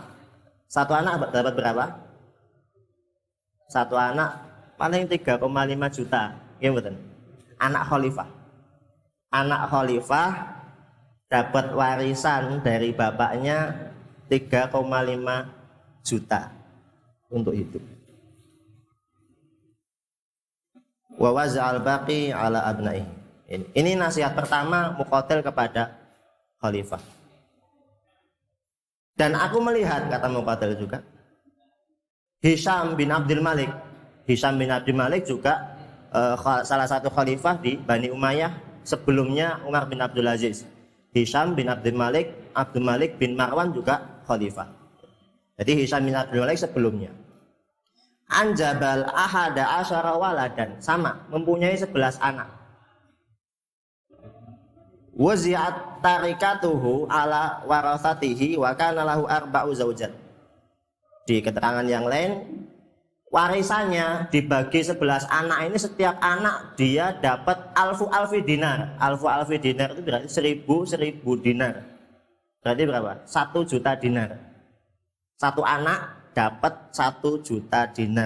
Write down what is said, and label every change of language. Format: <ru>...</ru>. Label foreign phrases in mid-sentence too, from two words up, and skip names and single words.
<id>1 anak dapat berapa? 1 anak paling 3,5 juta. Ya betul. Anak khalifah. Anak khalifah dapat warisan dari bapaknya 3,5 juta untuk hidup.</id> <ar>ووزع الباقي على أبنائه.</ar> <id>Ini nasihat pertama Muqatil kepada khalifah. Dan aku melihat, kata Muqatil juga, Hisham bin Abdul Malik juga salah satu khalifah di Bani Umayyah sebelumnya Umar bin Abdul Aziz. Hisham bin Abdul Malik bin Marwan juga khalifah. Jadi Hisham bin Abdul Malik sebelumnya.</id> <ar>أنجب أحد عشر ولدا,</ar> <id>sama, mempunyai 11 anak.</id> <ar>ووزعت تركته على ورثته وكان له أربع زوجات.</ar> <id>Di keterangan yang lain, warisannya dibagi 11 anak ini, setiap anak dia dapat</id> <ar>ألفي دينار. ألفي دينار</ar> <id>itu berarti 1000 dinar. Berarti berapa? 1 juta dinar. 1 anak dapat 1 juta dinar.</id>